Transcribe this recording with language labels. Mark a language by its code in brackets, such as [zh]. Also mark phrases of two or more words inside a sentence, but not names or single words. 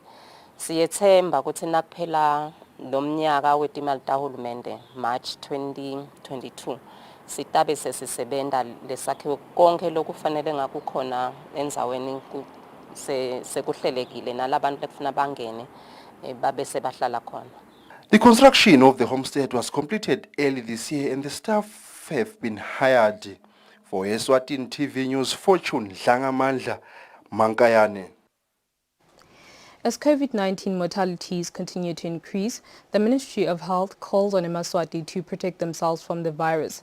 [ss] Siyethemba ukuthi nakuphela lomnyaka wetimali tahulumende March 2022 sitabe sesisebenta lesakhiwo konke lokufanele ngakukhona endzaweni sekuhlelekile nalabantu lekufuna bangene babe sebahlala khona. [en] The construction of the homestead was completed early this year and the staff have been hired. For Eswatini TV News, Fortune Dlangamandla, Mankayane. As COVID-19 mortalities continue to increase, the Ministry of Health calls on Eswatini to protect themselves from the virus.